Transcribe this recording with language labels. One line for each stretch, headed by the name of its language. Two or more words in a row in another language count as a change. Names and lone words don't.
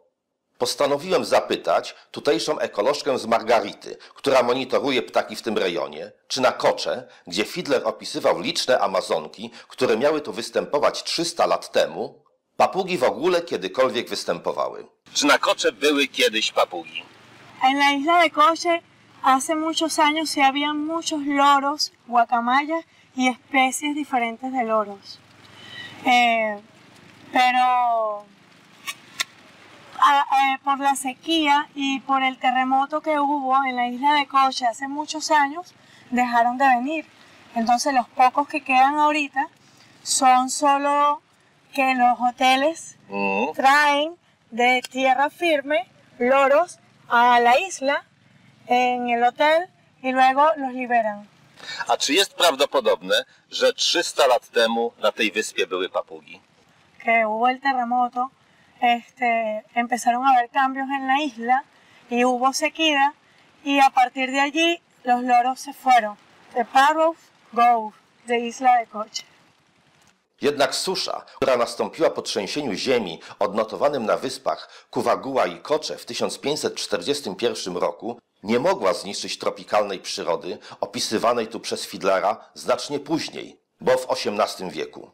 Polish: Postanowiłem zapytać tutejszą ekolożkę z Margarity, która monitoruje ptaki w tym rejonie, czy na Kocze, gdzie Fiedler opisywał liczne amazonki, które miały tu występować 300 lat temu, papugi w ogóle kiedykolwiek występowały. Czy na Kocze były kiedyś papugi?
Spanish: En la isla de Coche hace muchos años sí había muchos loros, guacamayas y especies diferentes de loros. Pero por la sequía y por el terremoto que hubo en la isla de Coche hace muchos años, dejaron de venir. Entonces los pocos que quedan ahorita son solo que los hoteles traen de tierra firme loros a la isla en el hotel y luego los liberan.
Polish: A czy jest prawdopodobne, że 300 lat temu na tej wyspie były papugi?
Spanish: Que hubo el terremoto, empezaron a haber cambios en la isla y hubo sequía y a partir de allí los loros se fueron.
English: The parrots go de Isla de Coche.
Polish: Jednak susza, która nastąpiła po trzęsieniu ziemi odnotowanym na wyspach Cuvagua i Coche w 1541 roku, nie mogła zniszczyć tropikalnej przyrody opisywanej tu przez Fiedlera znacznie później, bo w XVIII wieku.